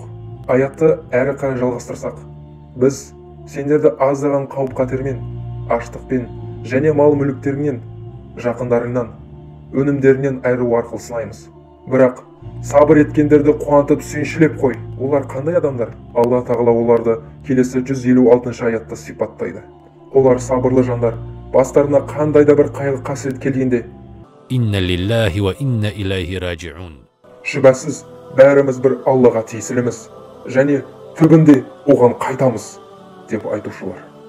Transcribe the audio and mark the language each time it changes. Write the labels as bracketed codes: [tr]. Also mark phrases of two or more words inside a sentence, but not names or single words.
[kk] Аятты әрі қарай жалғастырсақ, біз сендерді аздаған қауіп қатермен, аштықпен және мал мүліктерінен, жақындарыңнан, өнімдерінен айыру арқылы сынаймыз. Бірақ сабыр еткендерді қуантып сүйіншілеп қой. Олар қандай адамдар? Алла Тағала оларды келесі 156 аятта сипаттайды. Олар сабырлы жандар, бастарына қандай да бір қайғы қасірет келгенде: [ar] إنا لله وإنا إليه راجعون. [kk] Шүбәсіз бәріміз бір Аллаға тиесіліміз және түбінде оған қайтамыз деп айтушылар.